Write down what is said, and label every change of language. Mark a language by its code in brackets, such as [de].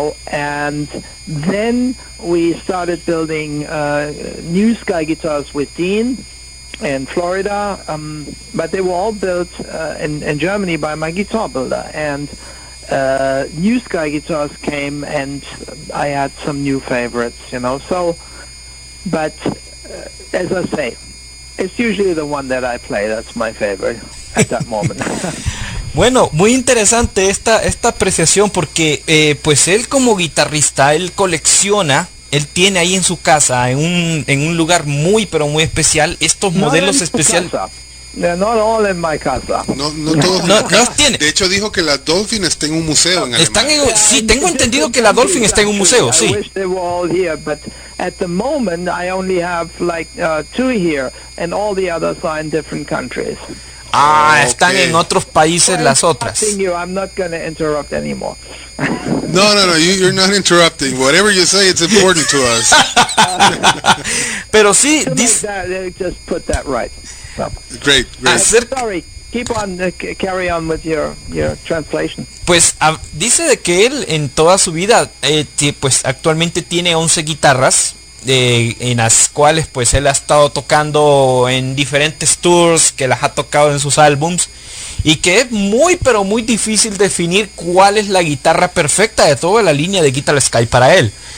[en] And then we started building new Sky guitars with Dean in Florida, but they were all built in Germany by my guitar builder. And new Sky guitars came, and I had some new favorites, So, but as I say, it's usually the one that I play that's my favorite at that moment. [es] Bueno, muy interesante esta apreciación, porque pues él como guitarrista, él colecciona, él tiene ahí en su casa, en un lugar muy pero muy especial, estos modelos especiales. [en] They're not all in my casa. [es] No todos. No los tiene. De hecho dijo que la Dolphin está en un museo en Alemania. Sí, tengo entendido que la Dolphin está en un museo, sí. [en] I wish they were all here, but at the moment I only have like 2 here, and all the others are in different countries. [es] Están en otros países las otras. [en] I'm not going to interrupt anymore. No, you're not interrupting. Whatever you say, it's important to us. [es] Pero sí, [en] just put that right. So. Great. Sorry, keep on, carry on with your translation. [es] Pues dice de que él en toda su vida, pues actualmente tiene 11 guitarras. En las cuales pues él ha estado tocando en diferentes tours, que las ha tocado en sus álbums, y que es muy pero muy difícil definir cuál es la guitarra perfecta de toda la línea de Guitar Sky para él.